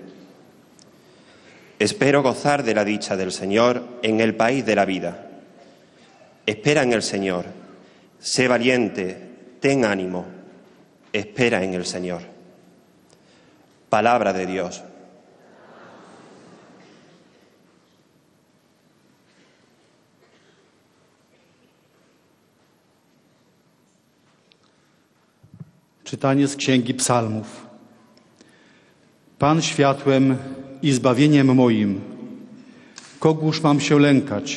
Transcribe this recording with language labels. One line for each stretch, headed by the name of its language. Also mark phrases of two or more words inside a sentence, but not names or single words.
Spanish: Espero gozar de la dicha del Señor en el país de la vida. Espera en el Señor, sé valiente, ten ánimo, espera en el Señor. Palabra de Dios.
Polish: Czytanie z Księgi Psalmów. Pan światłem i zbawieniem moim, kogóż mam się lękać?